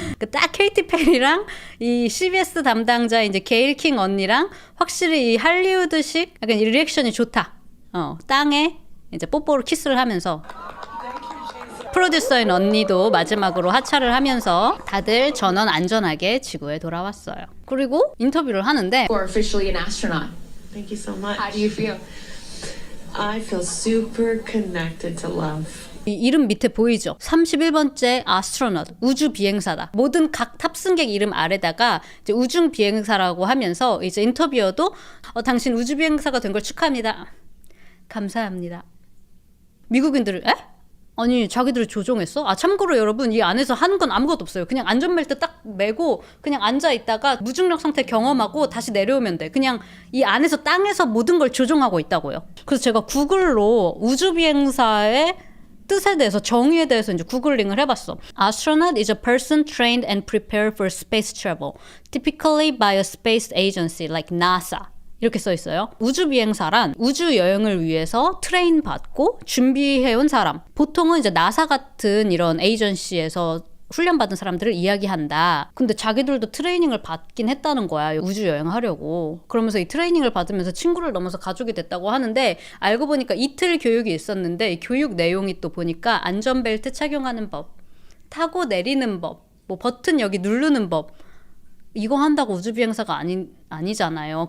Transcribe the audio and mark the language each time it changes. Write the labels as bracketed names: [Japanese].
[Korean] 딱 케이티 페리랑 이 CBS 담당자 이제 게일 킹 언니랑 확실히 이 할리우드식 약간 이 리액션이 좋다. 땅에 이제 뽀뽀로 키스를 하면서 프로듀서인 언니도 마지막으로 하차를 하면서 다들 전원 안전하게 지구에 돌아왔어요. 그리고 인터뷰를 하는데 [English] You are officially an astronaut. Thank you so much. How do you feel? I feel super connected to love. [Korean] 이 이름 밑에 보이죠? 31번째 astronaut, 우주 비행사다. 모든 각 탑승객 이름 아래다가 이제 우주 비행사라고 하면서 이제 인터뷰어도 당신 우주 비행사가 된 걸 축하합니다. 감사합니다. 미국인들을 에? 아니 자기들을 조종했어? 참고로 여러분 이 안에서 하는 건 아무것도 없어요. 그냥 안전벨트 딱 매고 그냥 앉아있다가 무중력 상태 경험하고 다시 내려오면 돼. 그냥 이 안에서 땅에서 모든 걸 조종하고 있다고요. 그래서 제가 구글로 우주비행사의 뜻에 대해서 정의에 대해서 이제 구글링을 해봤어. [English] Astronaut is a person trained and prepared for space travel, typically by a space agency like NASA. [Korean] 이렇게 써 있어요. 우주 비행사란 우주 여행을 위해서 트레인 받고 준비해온 사람. 보통은 이제 나사 같은 이런 에이전시에서 훈련받은 사람들을 이야기한다. 근데 자기들도 트레이닝을 받긴 했다는 거야. 우주 여행하려고. 그러면서 이 트레이닝을 받으면서 친구를 넘어서 가족이 됐다고 하는데 알고 보니까 이틀 교육이 있었는데 이 교육 내용이 또 보니까 안전벨트 착용하는 법, 타고 내리는 법, 뭐 버튼 여기 누르는 법, 이거 한다고 우주비행사가 아니잖아요.